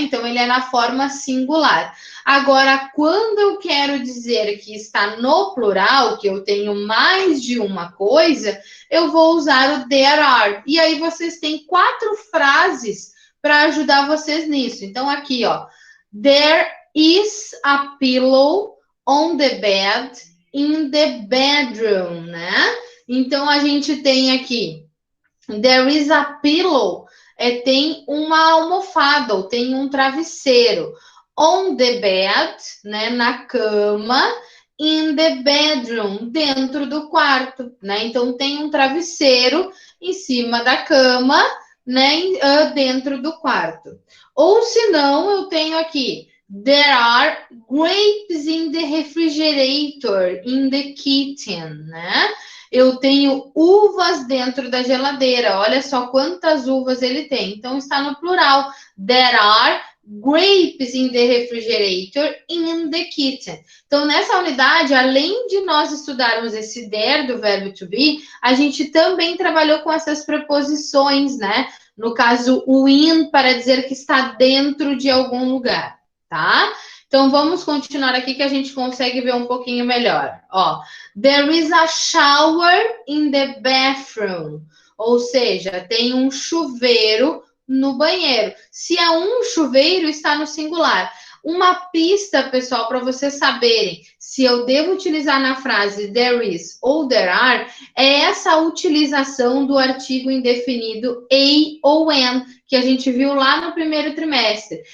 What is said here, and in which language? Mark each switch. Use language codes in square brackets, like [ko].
[pt] Então, ele é na forma singular. Agora, quando eu quero dizer que está no plural, que eu tenho mais de uma coisa, eu vou usar o there are. E aí, vocês têm 4 frases para ajudar vocês nisso. Então, aqui, ó. [en] There is a pillow on the bed in the bedroom, né? [pt] Então a gente tem aqui [en] there is a pillow, [pt] tem uma almofada ou tem um travesseiro. [en] On the bed, [pt] né, na cama. [en] In the bedroom, [pt] dentro do quarto, né? Então tem um travesseiro em cima da cama, né, dentro do quarto. Ou se não, eu tenho aqui [en] there are grapes in the refrigerator in the kitchen, né? [pt] Eu tenho uvas dentro da geladeira. Olha só quantas uvas ele tem. Então está no plural. [en] There are grapes in the refrigerator in the kitchen. [pt] Então, nessa unidade, além de nós estudarmos esse there do verbo to be, a gente também trabalhou com essas preposições, né? No caso, o in para dizer que está dentro de algum lugar, tá? Então, vamos continuar aqui que a gente consegue ver um pouquinho melhor. [en] Ó, there is a shower in the bathroom. [pt] Ou seja, tem um chuveiro no banheiro. Se é um chuveiro, está no singular. Uma pista, pessoal, para vocês saberem se eu devo utilizar na frase there is ou there are, é essa utilização do artigo indefinido a ou an, que a gente viu lá no primeiro trimestre.